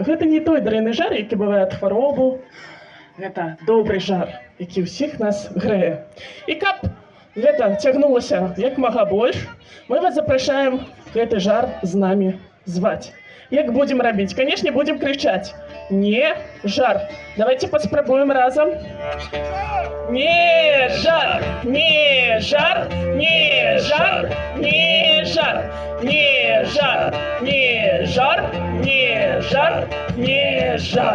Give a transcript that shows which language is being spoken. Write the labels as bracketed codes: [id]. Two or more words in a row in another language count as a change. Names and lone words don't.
[be] Гэта не той дрэнны жар, які бывае ад хваробу. Гэта добры жар, які ўсіх нас грэе. І каб гэта цягнулася як мага больш, мы вас запрашаем гэты жар з намі зваць. Як будзем рабіць? Канешне, будзем крычаць. Не жар. Давайте паспрабуем разам. Не жар, не жар, не жар, не жар, не жар, не жар, не жар, не жар.